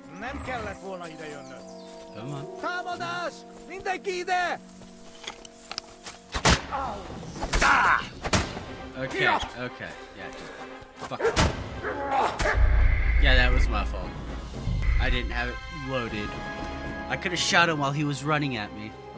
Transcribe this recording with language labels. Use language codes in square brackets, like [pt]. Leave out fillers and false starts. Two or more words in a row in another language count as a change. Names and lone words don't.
[hu] Nem kellett volna ide jönnöd. [en] Come on. [hu] Támadás! Mindenki ide! [en] Okay, okay. Yeah, just fuck off. Yeah, that was my fault. I didn't have it loaded. I could have shot him while he was running at me.